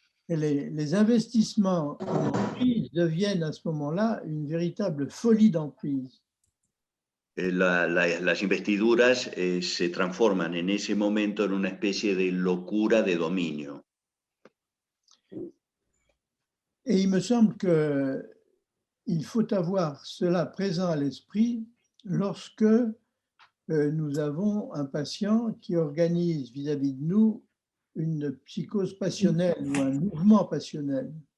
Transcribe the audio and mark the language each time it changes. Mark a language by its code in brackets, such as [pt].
[fr] Et les investissements en emprise deviennent à ce moment-là une véritable folie d'emprise. [es] Las investiduras se transforman en ese momento en una especie de locura de dominio. [fr] Et il me semble qu'il faut avoir cela présent à l'esprit lorsque nous avons un patient qui organise vis-à-vis de nous une psychose passionnelle ou un mouvement passionnel.